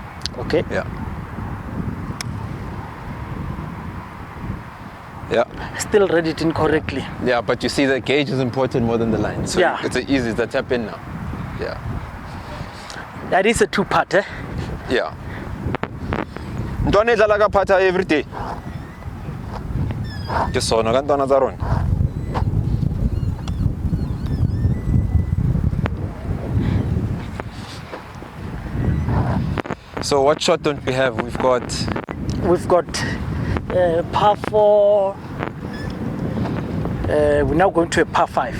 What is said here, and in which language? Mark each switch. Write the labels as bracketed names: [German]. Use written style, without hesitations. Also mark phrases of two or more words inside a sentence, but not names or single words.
[English] Okay. Yeah. Yeah. Still read it incorrectly. Yeah, but you see the gauge is important more than the line. So yeah. It's easy to tap in now. Yeah. That is a 2-putt, eh? Yeah. [Southern Sotho] Ntwana edlala ka phatha [English] every day. [Southern Sotho] Ke sona ka ntwana tsa rona. [English] So what shot don't we have? We've got par 4. We're now going to a par 5.